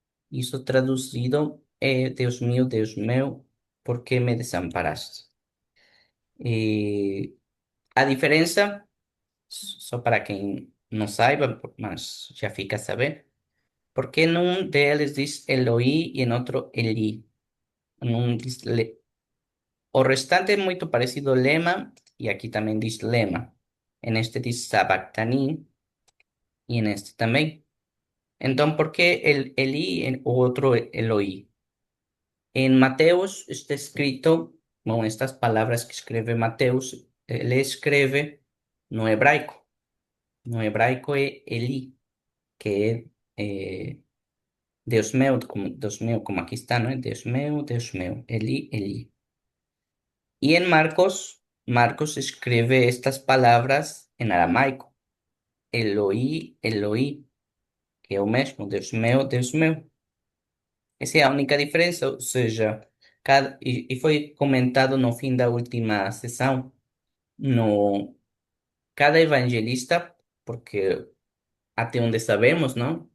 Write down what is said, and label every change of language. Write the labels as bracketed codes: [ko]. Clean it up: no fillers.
[pt] Isso traduzido é Deus meu, [es] ¿por qué me desamparaste? [pt] E a diferença, só para quem não saiba, mas já fica a saber, porque num deles diz Eloi e em outro Eli. Num diz [es] O restante es muy parecido lema, y aquí también dice lema. En este dice sabactani y en este también. Entonces, ¿por qué el Eli en otro Eloi? En Mateos está escrito, con estas palabras que escribe Mateos, él escribe no hebraico. No hebraico es Eli, que es Dios mío, como aquí está, ¿no? Dios mío, Eli, Eli. Y en Marcos, Marcos escribe estas palabras en aramaico. [pt] Eloi, Eloi, que é o mesmo, Deus meu, Deus meu. Essa é a única diferença, ou seja, e foi comentado no fim da última sessão, no, cada evangelista, porque até onde sabemos, não?